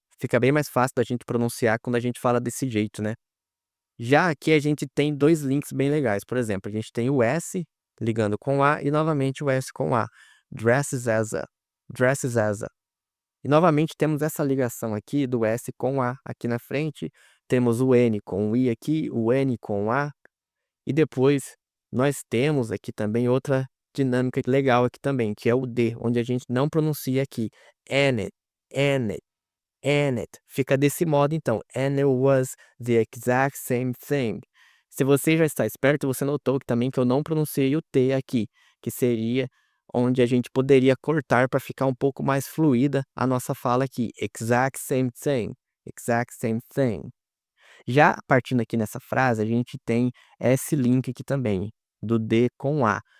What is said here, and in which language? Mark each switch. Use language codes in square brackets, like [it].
[pt] Fica bem mais fácil da gente pronunciar quando a gente fala desse jeito, né? Já aqui a gente tem dois links bem legais. Por exemplo, a gente tem o S ligando com A e novamente o S com A. [en] Dresses as a, dresses as a. [pt] E novamente temos essa ligação aqui do S com A aqui na frente. Temos o N com o I aqui, o N com o A. E depois nós temos aqui também outra dinâmica legal aqui também, que é o D, onde a gente não pronuncia aqui. [en] And it, and it, and it. Fica desse modo então. And it was the exact same thing. [pt] Se você já está esperto, você notou que também que eu não pronunciei o T aqui, que seria onde a gente poderia cortar para ficar um pouco mais fluida a nossa fala aqui. Exact same thing. Exact same thing. Já partindo aqui nessa frase, a gente tem esse link aqui também, do D com A.